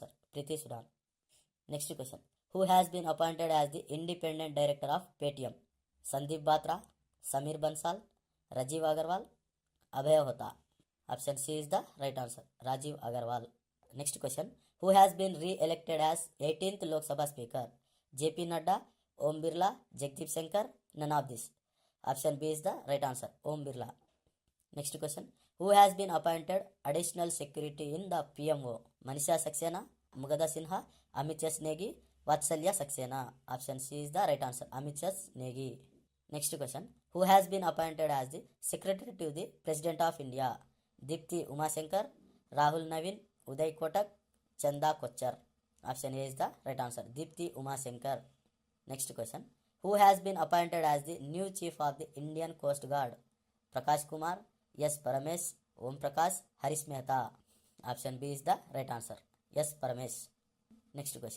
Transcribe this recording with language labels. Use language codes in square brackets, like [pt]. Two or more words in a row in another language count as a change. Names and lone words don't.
[en] Preeti Sudan. Next question. Who has been appointed as the independent director of Paytm? Sandeep Batra, Samir Bansal, Rajiv Agarwal, Abhay Hota. Option C is the right answer. Rajiv Agarwal. Next question. Who has been re-elected as 18th Lok Sabha Speaker? JP Nadda, Om Birla, Jagdeep Shankar, none of this. Option B is the right answer. Om Birla. Next question. Who has been appointed additional security in the PMO? Manisha Saxena, Mugada Sinha, Amit S. Negi, Vatsalya Saxena. Option C is the right answer. Amit S. Negi. Next question. Who has been appointed as the Secretary to the President of India? Dipti Umashankar, Rahul Navin, Uday Kotak, Chanda Kochar. Option A is the right answer. Dipti Umashankar. Next question. Who has been appointed as the new Chief of the Indian Coast Guard? Prakash Kumar, S. Paramesh, Om Prakash, Harish Mehta. Option B is the right answer. S. Paramesh. Next question.